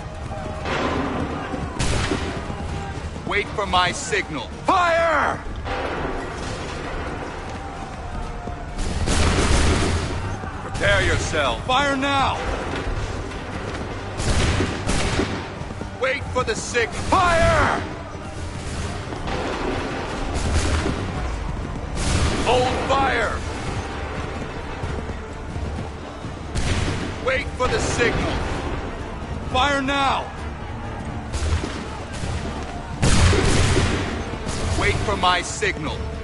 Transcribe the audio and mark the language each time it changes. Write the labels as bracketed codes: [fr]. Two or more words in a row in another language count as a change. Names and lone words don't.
[en] Wait for my signal. Fire! Prepare yourself. Fire now! Wait for the signal. Fire! Hold fire! Wait for the signal. Fire now! Wait for my signal.